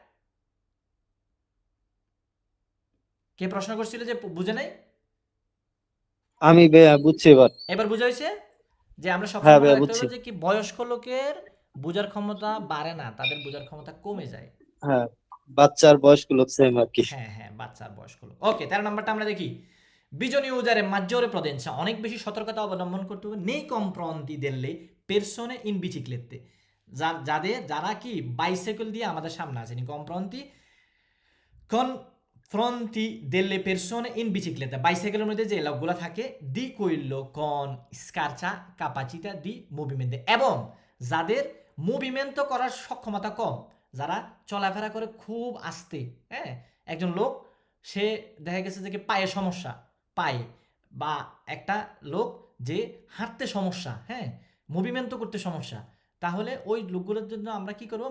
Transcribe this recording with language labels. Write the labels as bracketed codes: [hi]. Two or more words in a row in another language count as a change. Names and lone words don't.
[bn] কে প্রশ্ন করছিল যে বুঝে নাই? আমি ভাইয়া বুঝছি এবার। এবার বুঝা হয়েছে যে আমরা হ্যাঁ সবসময় মনে ভাইয়া রাখতে বুঝছি। হবে যে কি বয়স্ক লোকের বোঝার ক্ষমতা বাড়ে না, তাদের বোঝার ক্ষমতা কমে যায়। হ্যাঁ, বাচ্চার বয়স্ক লোক সেম আর কি। হ্যাঁ হ্যাঁ, বাচ্চার বয়স্ক লোক। ওকে, 13 নাম্বারটা আমরা দেখি। [it] Bisogna usare maggiore prudenza, [bn] অনেক বেশি সতর্কতা অবলম্বন করতে হবে। [it] nei confronti delle persone in biciclette, [bn] যারা কি বাইসাইকেল দিয়ে আমাদের সামনে আছে। [it] নি confronti delle persone in bicicletta, [bn] বাইসাইকেলের মধ্যে যে লোকগুলো থাকে, [it] di quello con scarsa capacità di movimento, [bn] এবং যাদের মুভমেন্ট করার সক্ষমতা কম, যারা চলাফেরা করে খুব আস্তে। হ্যাঁ, একজন লোক সে দেখা গেছে যে পায়ে সমস্যা, পায়ে, বা একটা লোক যে হাঁটতে সমস্যা, হ্যাঁ, মুভমেন্ট করতে সমস্যা, তাহলে ওই লোকগুলোর জন্য আমরা কি করব?